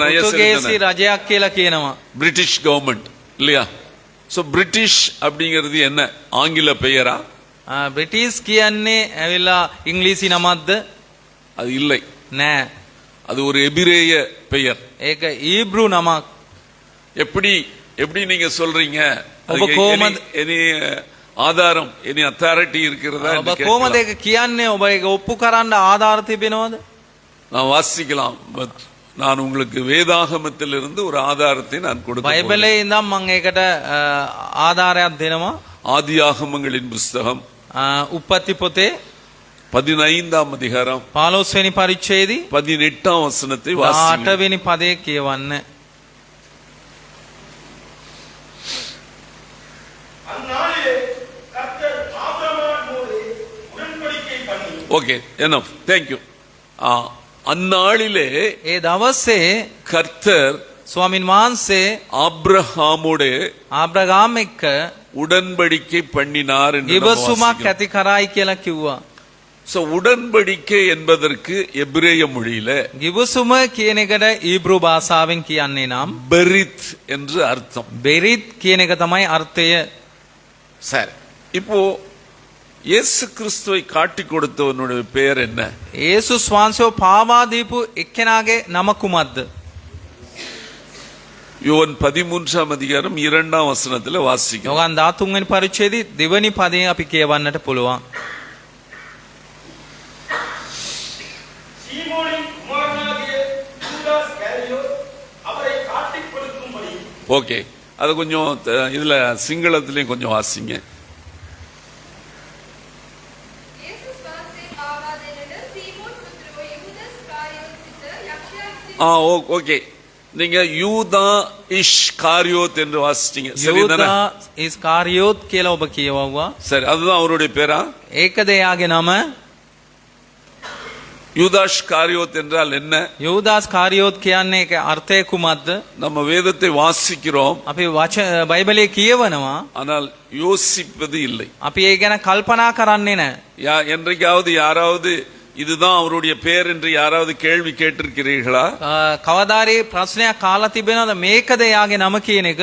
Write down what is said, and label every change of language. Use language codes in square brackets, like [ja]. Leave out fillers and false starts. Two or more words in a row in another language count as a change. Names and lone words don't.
[si] පෘතුගේසි රජයක් කියලා කියනවා. [ta] பிரிட்டிஷ் கவர்மெண்ட் இல்லையா? சோ பிரிட்டிஷ் அப்படிங்கிறது என்ன, ஆங்கில பெயரா? [si] බ්‍රිටිෂ් කියන්නේ ඇවිල්ලා ඉංග්‍රීසි නමක්ද? [ta] அது இல்லை, [si] නෑ. [ta] அது ஒரு எபிரேய பெயர். [si] ඒක ඊබ්‍රු නමක්. [ta] எப்படி நீங்க சொல்றீங்க? [si] ඔබ කොහොමද [ta] எனி ஆதாரம், [en] any authority [ta] இருக்கிறதா? [si] ඔබ කොහොමද ඒක කියන්නේ? ඔබ ඒක ඔප්පු කරන්න ආධාර තිබෙනවද? [ta] நான் வாசிக்கலாம், நான் உங்களுக்கு வேதாகமத்திலிருந்து ஒரு ஆதாரத்தை நான் கொடுக்கிறேன். [si] බයිබලයේ ඉඳන් මම ඒකට ආධාරයක් දෙනවා. [ta] ஆதியாகமங்களின் புஸ்தகம் [si] උප්පත්ති පොතේ [ta] 15ஆம் அதிகாரம் [si] 15 වෙනි පරිච්ඡේදය [ta] 18ஆம் வசனத்தை வாசியுங்கள். [si] 8 වෙනි පදේ කියවන්න. [ta] அந்நாளிலே கர்த்தர் ஆபிரகாமோடு உடன்படிக்கை பண்ணி. [en] okay, enough, thank you. அந்நாளிலே [si] ඒ දවසේ [ta] கர்த்தர் [si] ස්වාමින් වහන්සේ [ta] ஆபிரகாமோடு [si] ආබ්‍රහාම් එක්ක [ta] உடன்படிக்கை பண்ணினார் என்று நாம் [si] ඉවසුමක් [ta] வாசிக்கிறோம். [si] ඇති කරයි කියලා කිව්වා. [ta] சோ உடன்படிக்கை என்பதற்கு எபிரேய மொழியில [si] ඉවසුම කියන එකට ඊබ්‍රු භාෂාවෙන් කියන්නේ නම් [ta] பெரித் என்று அர்த்தம். [si] බෙරිත් කියන එක තමයි අර්ථය. [ta] சரி, இப்போ இயேசு கிறிஸ்துவை காட்டி கொடுத்தவனுடைய பெயர் என்ன? [si] යේසුස් වහන්සේව පාවා දීපු එක්කෙනාගේ නම කුමක්ද? [ta] யோவான் 13ஆம் அதிகாரம் 2ஆம் வசனத்துல வாசிக்கிறோம். [si] යෝහන් 13 වෙනි පරිච්ඡේදයේ දෙවනි පදයෙන් අපි කියවන්නට පුළුවන්. [ta] சீமோனின் குமாரனாகிய யூதாஸ் காரியோத் அவரை காட்டிக் கொடுக்கும்படி. ஓகே, அது கொஞ்சம் இதுல சிங்களத்திலையும் கொஞ்சம் வாசிங்க. [si] යේසුස් වහන්සේ ආවා දෙනට සීමෝන් පුත්‍රව යුදස් කාරියෝත් සිට යක්ෂයා [ta] ஓகே, நீங்க யூதா இஷ்காரியோத் என்று வாசிச்சீங்க, சரிதானே? [si] යූදා ඉස්කාරියෝත් කියලා ඔබ කියවුවා. [ta] சரி, அதுதான் அவருடைய பேரா? [si] ඒකද එයාගේ නම? [ta] யூதாஷ் காரியோத் என்றால் என்ன? [si] යූදාස් කාරියෝත් කියන්නේ ඒක අර්ථය කුමක්ද? [ta] நம்ம வேதத்தை வாசிக்கிறோம், [si] අපි බයිබලයේ කියවනවා. [ta] ஆனால் யோசிப்பது இல்லை. [si] අපි ඒ ගැන කල්පනා කරන්නේ නැහැ. [ta] என்றைக்காவது யாராவது இதுதான் அவருடைய பெயர் என்று யாராவது கேள்வி கேட்டிருக்கிறீர்களா? [si] කවදාරි ප්‍රශ්නයක් කාලා තිබෙනවද මේකද එයාගේ නම කියන එක?